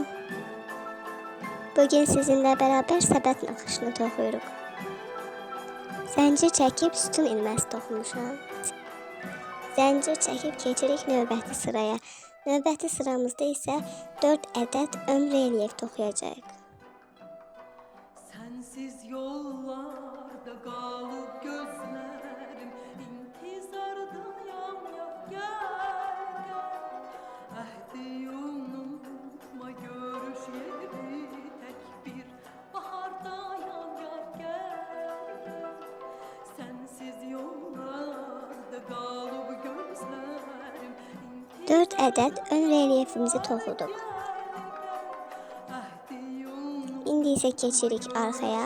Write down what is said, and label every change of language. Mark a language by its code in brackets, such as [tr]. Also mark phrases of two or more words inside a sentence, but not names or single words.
[tr] Bugün sizinle beraber [az] səbət naxışını toxuyuruq. Zəncir çəkib sütun ilməsi toxumuşam. Zəncir çəkib keçirik növbəti sıraya. Növbəti sıramızda isə 4 ədəd ömr relyef toxuyacağıq. [tr] Sensiz yollarda kalıp gözlerim intizardan gel Ahdi unutma görüş yeri tek bir baharda gel Sensiz yollarda kalıp gözlerim [az] 4 ədəd ömr relyefimizi toxuduq. İndi isə keçirik arxaya.